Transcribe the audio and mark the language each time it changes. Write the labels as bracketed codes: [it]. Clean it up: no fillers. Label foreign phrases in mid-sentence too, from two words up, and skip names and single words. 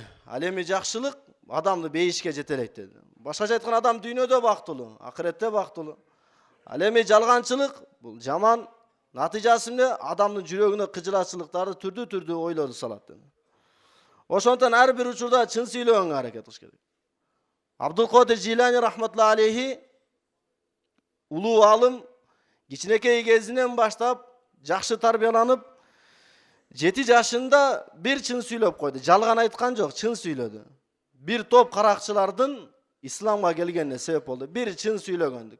[ky] Ал эми жакшылык адамды бейишке жетелейт деди. Башкача айтканда адам дүйнөдө бактылуу, акыретте бактылуу. Ал эми жалганчылык бул жаман, натыйжасы эмне? Адамдын жүрөгүнө кыжылатчылыктарды түрдүү ойлорду салат деди. Ошондон ар бир учурда чын сүйлөгөнгө аракет кылыш керек. Абдул-Кадир Жилани [ar] رحمة الله عليه [ky] улуу алым кичинекей кезинен баштап жакшы тарбияланып 7 жашында бир чын сүйлөп койду. Жалган айткан жок, чын сүйлөдү. Бир топ каракчылардын исламга келгенине себеп болду. Бир чын сүйлөгөндүк.